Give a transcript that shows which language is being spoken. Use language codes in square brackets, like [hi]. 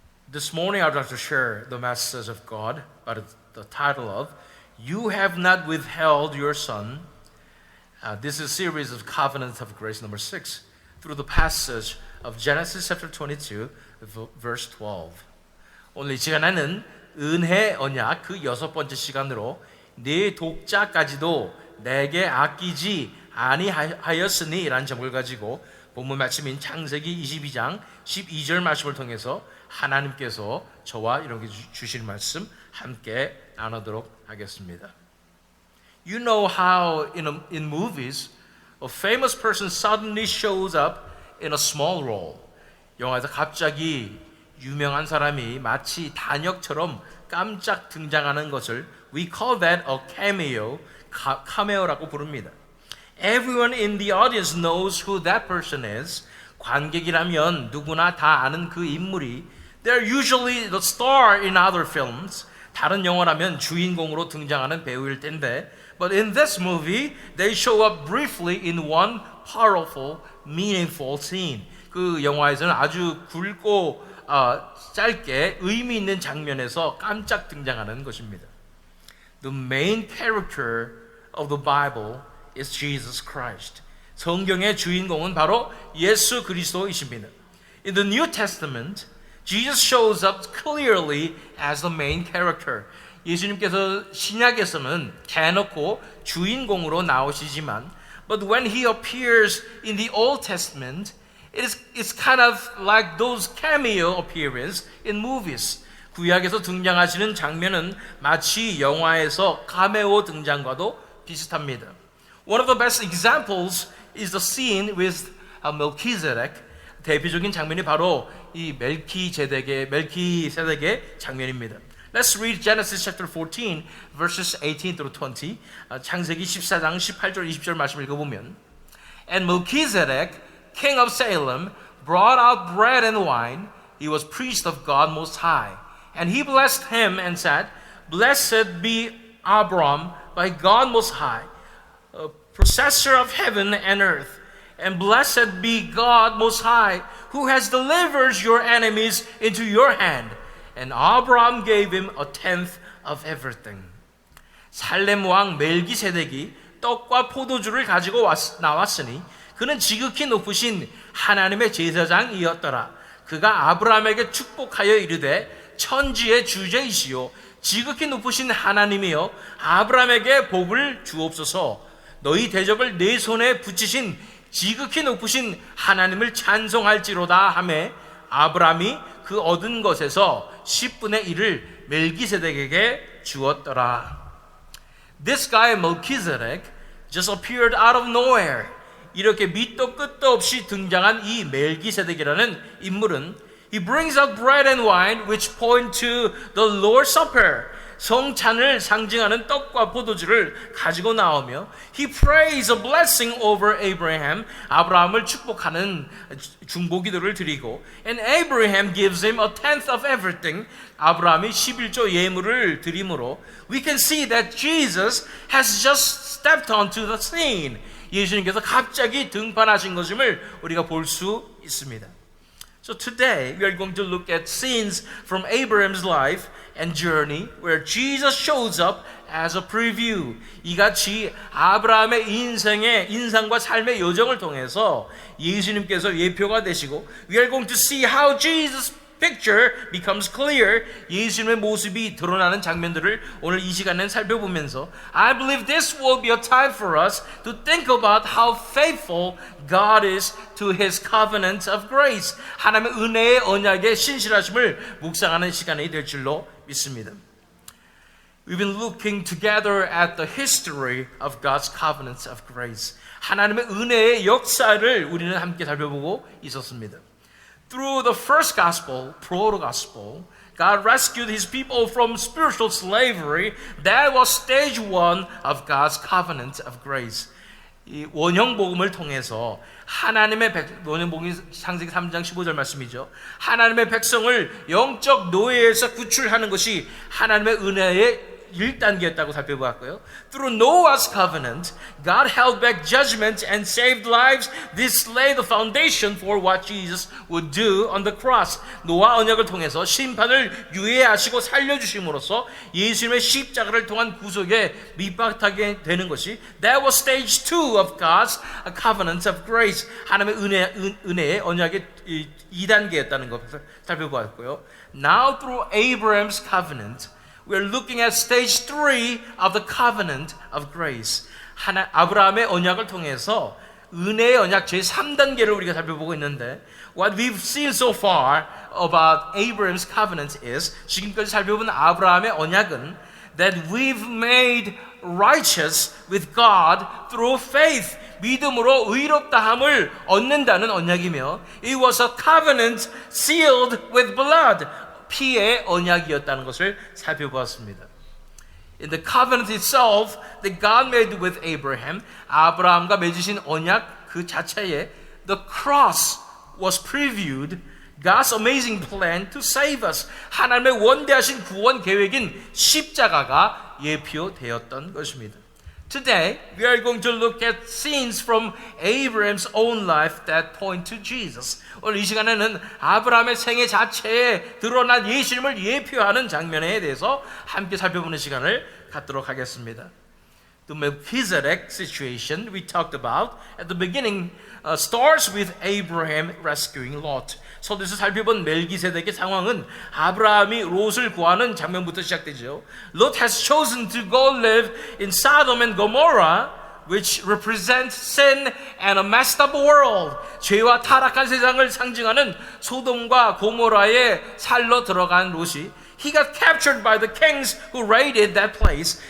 [en] This morning I'd like to share the message of God by the title of You Have Not Withheld Your Son. This is a series of Covenant of Grace number 6 through the passage of Genesis chapter 22 verse 12. [ko] 오늘 이 시간에는 은혜 언약 그 6번째 시간으로 네 독자까지도 내게 아끼지 아니하였으니 라는 제목을 가지고 본문 말씀인 창세기 22장 12절 말씀을 통해서 하나님께서 저와 이렇게 주실 말씀 함께 나누도록 하겠습니다. [en] You know how in movies a famous person suddenly shows up in a small role. [ko] 영화에서 갑자기 유명한 사람이 마치 단역처럼 깜짝 등장하는 것을 [en] we call that a cameo, [ko] 카메오라고 부릅니다. [en] Everyone in the audience knows who that person is. [ko] 관객이라면 누구나 다 아는 그 인물이 [en] they're usually the star in other films. [ko] 다른 영화라면 주인공으로 등장하는 배우일 텐데 [en] but in this movie they show up briefly in one powerful, meaningful scene. [ko] 그 영화에서는 아주 굵고 짧게 의미 있는 장면에서 깜짝 등장하는 것입니다. [en] The main character of the Bible is Jesus Christ. [ko] 성경의 주인공은 바로 예수 그리스도이십니다. [en] In the New Testament, Jesus shows up clearly as the main character. [ko] 예수님께서 신약에서는 대놓고 주인공으로 나오시지만 [en] but when he appears in the Old Testament, it's kind of like those cameo appearance in movies. [ko] 구약에서 등장하시는 장면은 마치 영화에서 카메오 등장과도 비슷합니다. [en] One of the best examples is the scene with Melchizedek. [ko] 대표적인 장면이 바로 이 멜키세덱의 장면입니다. [en] Let's read Genesis chapter 14 verses 18 through 20. [ko] 창세기 14장 18절 20절 말씀 읽어보면 [en] And Melchizedek, king of Salem, brought out bread and wine. He was priest of God Most High. And he blessed him and said, Blessed be Abram by God Most High, possessor of heaven and earth. And blessed be God Most High, who has delivered your enemies into your hand. And Abram gave him a tenth of everything. [ko] 살렘 왕 멜기세덱이 떡과 포도주를 가지고 나왔으니 그는 지극히 높으신 하나님의 제사장이었더라. 그가 아브라함에게 축복하여 이르되 천지의 주제이시오 지극히 높으신 하나님이여 아브라함에게 복을 주옵소서. 너희 대적을 내 손에 붙이신 지극히 높으신 하나님을 찬송할지로다 하매 아브라함이 그 얻은 것에서 10분의 1을 멜기세덱에게 주었더라. [en] This guy Melchizedek just appeared out of nowhere. [ko] 이렇게 밑도 끝도 없이 등장한 이 멜기세덱이라는 인물은 [en] He brings out bread and wine which point to the Lord's Supper. [ko] 성찬을 상징하는 떡과 포도주를 가지고 나오며 [en] He prays a blessing over Abraham. [ko] 아브라함을 축복하는 중보기도를 드리고 [en] And Abraham gives him a tenth of everything. [ko] 아브라함이 11조 예물을 드림으로 [en] We can see that Jesus has just stepped onto the scene. [ko] 예수님께서 갑자기 등판하신 것임을 우리가 볼 수 있습니다. [en] So today we are going to look at scenes from Abraham's life and journey where Jesus shows up as a preview. [ko] 이같이 아브라함의 인생과 삶의 여정을 통해서 예수님께서 예표가 되시고 [en] we are going to see how Jesus' picture becomes clear. [ko] 예수님의 모습이 드러나는 장면들을 오늘 이 시간에 살펴보면서 [en] I believe this will be a time for us to think about how faithful God is to His covenant of grace. [ko] 하나님의 은혜의 언약의 신실하심을 묵상하는 시간이 될 줄로 믿습니다. [en] We've been looking together at the history of God's covenants of grace. [ko] 하나님의 은혜의 역사를 우리는 함께 살펴보고 있었습니다. [en] Through the first gospel, proto-gospel, God rescued His people from spiritual slavery. That was stage 1 of God's covenant of grace. [ko] 이 원형복음을 통해서 원형복음이 창세기 3장 15절 말씀이죠. 하나님의 백성을 영적 노예에서 구출하는 것이 하나님의 은혜의 1단계였다고 살펴보았고요. [en] Through Noah's covenant, God held back judgment and saved lives. This laid the foundation for what Jesus would do on the cross. [ko] 노아 언약을 통해서 심판을 유예하시고 살려주심으로써 예수님의 십자가를 통한 구속에 밑바탕하게 되는 것이 [en] That was stage 2 of God's covenant of grace. [ko] 하나님의 은혜의 언약의 2단계였다는 것을 살펴보았고요. [en] Now through Abraham's covenant, we're looking at stage 3 of the covenant of grace. [ko] 아브라함의 언약을 통해서 은혜의 언약 제3단계를 우리가 살펴보고 있는데 [en] What we've seen so far about Abraham's covenant is [ko] 지금까지 살펴본 아브라함의 언약은 [en] that we've made righteous with God through faith. [ko] 믿음으로 의롭다함을 얻는다는 언약이며 [en] It was a covenant sealed with blood. [ko] 피의 언약이었다는 것을 살펴보았습니다. [en] In the covenant itself that God made with Abraham, [ko] 아브라함과 맺으신 언약 그 자체에 [en] the cross was previewed, God's amazing plan to save us. [ko] 하나님의 원대하신 구원 계획인 십자가가 예표되었던 것입니다. [en] Today, we are going to look at scenes from Abraham's own life that point to Jesus. [ko] 오늘 이 시간에는 아브라함의 생애 자체에 드러난 예수님을 예표하는 장면에 대해서 함께 살펴보는 시간을 갖도록 하겠습니다. [en] The Melchizedek situation we talked about at the beginning starts with Abraham rescuing Lot. [ko] 서두에서 살펴본 멜기세덱의 상황은 아브라함이 롯을 구하는 장면부터 시작되죠. [en] Lot has chosen to go live in Sodom and Gomorrah, which represent sin and a messed up world. [ko] 죄와 타락한 세상을 상징하는 소돔과 고모라에 살러 들어간 롯이 [en] He got captured by the kings who raided that place.